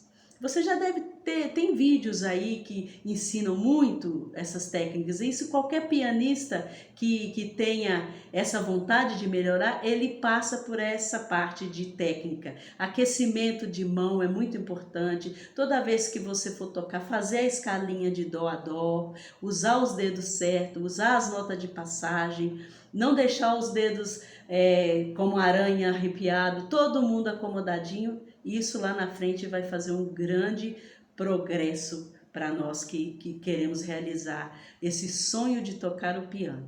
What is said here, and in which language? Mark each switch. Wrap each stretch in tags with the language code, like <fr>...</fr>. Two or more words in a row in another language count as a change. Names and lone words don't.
<pt>Você já deve tem vídeos aí que ensinam muito essas técnicas. Isso qualquer pianista que tenha essa vontade de melhorar, ele passa por essa parte de técnica. Aquecimento de mão é muito importante. Toda vez que você for tocar, fazer a escalinha de dó a dó, usar os dedos certos, usar as notas de passagem, não deixar os dedos como aranha arrepiado, todo mundo acomodadinho. Isso lá na frente vai fazer um grande progresso para nós que queremos realizar esse sonho de tocar o piano.</pt>